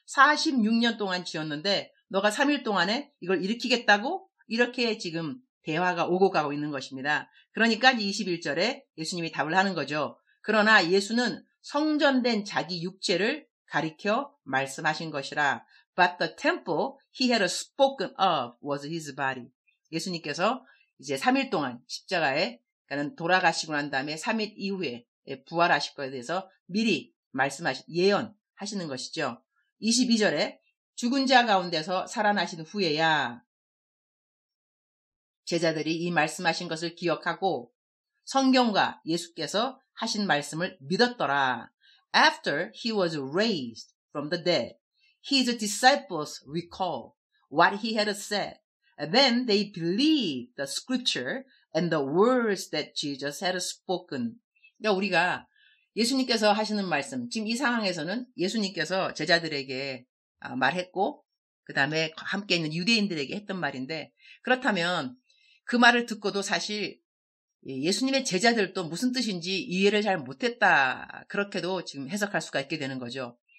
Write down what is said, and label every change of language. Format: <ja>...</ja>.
<ko>46년 동안 지었는데 너가 3일 동안에 이걸 일으키겠다고? 이렇게 지금 대화가 오고 가고 있는 것입니다. 그러니까 21절에 예수님이 답을 하는 거죠. 그러나 예수는 성전된 자기 육체를 가리켜 말씀하신 것이라.</ko> <en>But the temple he had spoken of was his body.</en> <ko>예수님께서 이제 3일 동안 십자가에 그러니까 돌아가시고 난 다음에 3일 이후에 부활하실 것에 대해서 미리 예언하시는 것이죠. 22절에 죽은 자 가운데서 살아나신 후에야 제자들이 이 말씀하신 것을 기억하고 성경과 예수께서 하신 말씀을 믿었더라.</ko> <en>after he was raised from the dead, his disciples recalled what he had said. Then they believed the scripture and the words that Jesus had spoken.</en> <ko>그러니까 우리가 예수님께서 하시는 말씀, 지금 이 상황에서는 예수님께서 제자들에게 말했고 그 다음에 함께 있는 유대인들에게 했던 말인데, 그렇다면 그 말을 듣고도 사실 예수님의 제자들도 무슨 뜻인지 이해를 잘 못했다, 그렇게도 지금 해석할 수가 있게 되는 거죠.</ko>